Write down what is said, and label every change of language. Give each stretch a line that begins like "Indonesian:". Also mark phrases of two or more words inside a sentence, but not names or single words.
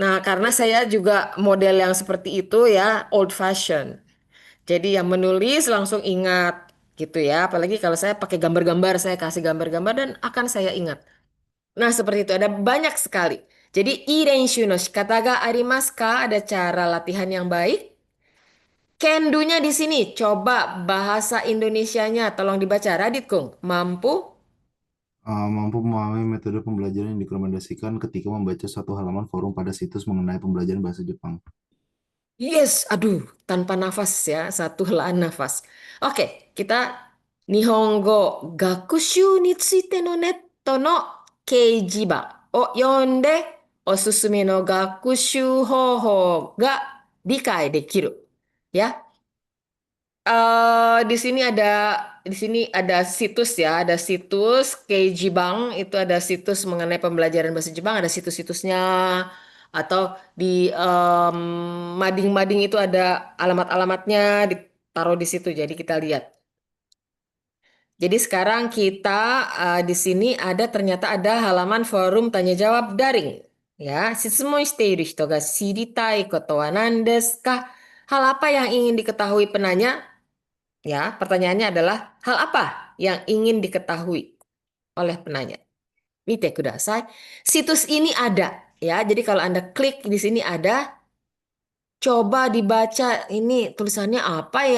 Indonesian: Nah, karena saya juga model yang seperti itu ya,
English: old fashion.
Indonesian: Jadi yang menulis langsung ingat. gitu ya. Apalagi kalau saya pakai gambar-gambar, saya kasih gambar-gambar dan akan saya ingat. Nah, seperti itu ada banyak sekali. Jadi,
Japanese: いい練習の仕方がありますか?
Indonesian: Ada cara latihan yang baik. Can-do-nya di sini. Coba bahasa Indonesianya. Tolong dibaca. Radit Kung. Mampu? Mampu memahami metode pembelajaran yang direkomendasikan ketika membaca satu halaman forum pada situs mengenai pembelajaran bahasa Jepang. Yes. Aduh, tanpa nafas ya. Satu helaan nafas. Oke, kita
Japanese: 日本語学習についてのネットの掲示板を読んでおすすめの学習方法が理解できる.
Indonesian: Ya, di sini ada situs ya, ada situs Keiji Bank itu ada situs mengenai pembelajaran bahasa Jepang, ada situs-situsnya atau di mading-mading itu ada alamat-alamatnya ditaruh di situ. Jadi kita lihat. Jadi sekarang kita di sini ternyata ada halaman forum tanya jawab daring. Ya,
Japanese: 質問している人が知りたいことは何ですか?
Indonesian: Hal apa yang ingin diketahui penanya? Ya, pertanyaannya adalah hal apa yang ingin diketahui oleh penanya?
Japanese: 見てください.
Indonesian: Situs ini ada ya. Jadi kalau Anda klik di sini ada, coba dibaca ini tulisannya apa ya?